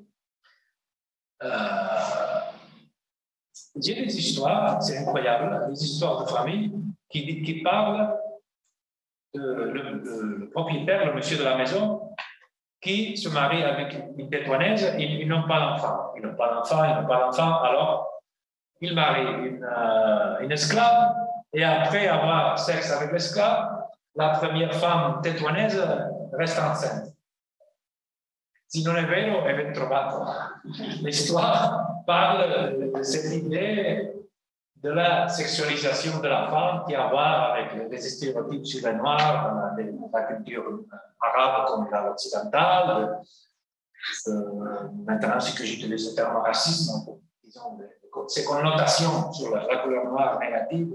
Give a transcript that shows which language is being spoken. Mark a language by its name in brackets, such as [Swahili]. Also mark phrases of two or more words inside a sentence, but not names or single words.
[French] J'ai des histoires, c'est incroyable, des histoires de famille qui parlent de le propriétaire, le monsieur de la maison, qui se marie avec une tétouanaise, ils n'ont pas d'enfant. Ils n'ont pas d'enfant, alors il marie une esclave, et après avoir sexe avec l'esclave, la première femme tétouanaise reste enceinte. [Italian] Si non è vero, è ben trovato. [French] L'histoire parle de cette idée de la sexualisation de la femme qui a à voir avec les stéréotypes sur les noirs, la culture arabe comme l'occidentale. Maintenant, c'est que j'utilise le terme racisme, disons, ces connotations sur la couleur noire négative.